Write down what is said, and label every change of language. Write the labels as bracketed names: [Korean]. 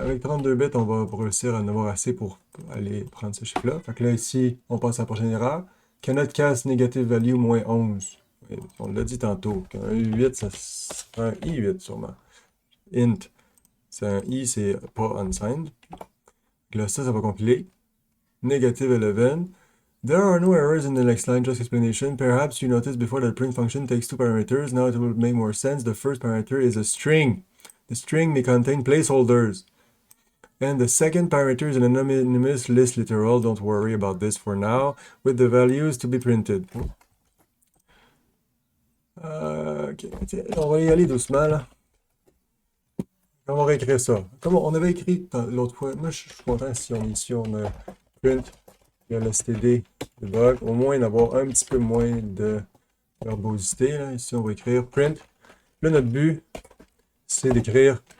[French] Avec 32 bits, on va réussir à en avoir assez pour aller prendre ce chiffre-là. Fait que là, ici, on passe à la prochaine erreur. [English] Cannot cast negative value [French] moins 11. On l'a dit tantôt. Qu'un U8, ça sera un I8 sûrement. Int. C'est un I, c'est pas unsigned. Là, ça va compiler. Negative 11. [English] There are no errors in the next line, just explanation. Perhaps you noticed before that the print function takes two parameters. Now it will make more sense. The first parameter is a string. The string may contain placeholders. And the second parameter is an anonymous list literal. Don't worry about this for now. With the values to be printed. [French] Ok, on va y aller doucement là. On va réécrire ça. Comme on avait écrit l'autre fois, moi je suis content si on a print, il y a le std debug, au moins d'avoir un petit peu moins de verbosité. Là. Ici on va écrire print. Là notre but, c'est d'écrire.